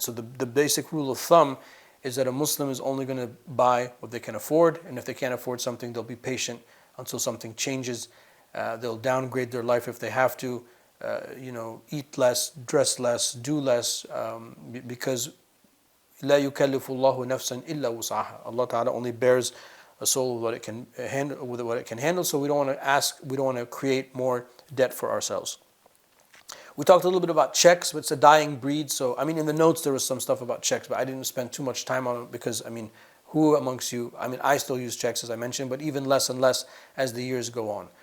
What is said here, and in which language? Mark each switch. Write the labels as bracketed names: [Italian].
[English] So the basic rule of thumb is that a Muslim is only going to buy what they can afford, and if they can't afford something, they'll be patient until something changes. They'll downgrade their life if they have to, eat less, dress less, do less, because [Arabic] لا يكلف الله نفسا إلا وسعها. [English] Allah Ta'ala only bears a soul with what it can handle, so we don't want to create more debt for ourselves. We talked a little bit about checks, but it's a dying breed. So, I mean, in the notes there was some stuff about checks, but I didn't spend too much time on it because, I mean, who amongst you, I mean, I still use checks as I mentioned, but even less and less as the years go on.